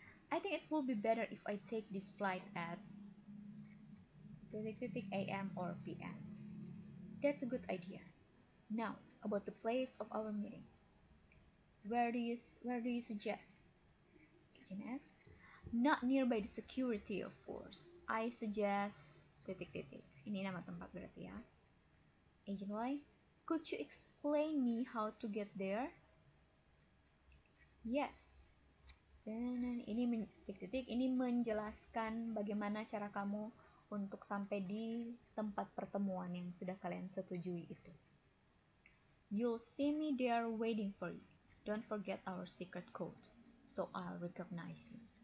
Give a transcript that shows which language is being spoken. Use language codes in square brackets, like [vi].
[en] I think it will be better if I take this flight at AM or PM. That's a good idea. Now, about the place of our meeting. Where do you suggest? Agent X. Not nearby the security, of course. I suggest [id] Ini nama tempat berarti ya. [en] Agent Y. Could you explain me how to get there? Yes. [id] Dan ini menjelaskan bagaimana cara kamu untuk sampai di tempat pertemuan yang sudah kalian setujui itu. [en] You'll see me there waiting for you. Don't forget our secret code, so I'll recognize you.